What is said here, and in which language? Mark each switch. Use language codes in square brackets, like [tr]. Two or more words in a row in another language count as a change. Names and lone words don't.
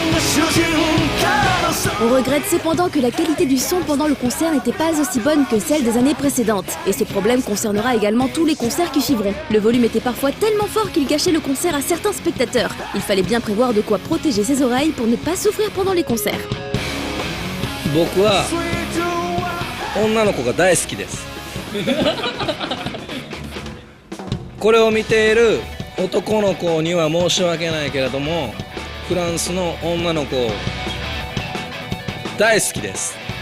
[fr] On regrette cependant que la qualité du son pendant le concert n'était pas aussi bonne que celle des années précédentes. Et ce problème concernera également tous les concerts qui suivront. Le volume était parfois tellement fort qu'il gâchait le concert à certains spectateurs. Il fallait bien prévoir de quoi protéger ses oreilles pour ne pas souffrir pendant les concerts. [ja] 僕は女の子が大好きですこれを見ている男の子には申し訳ないけれどもフランスの女の子大好きです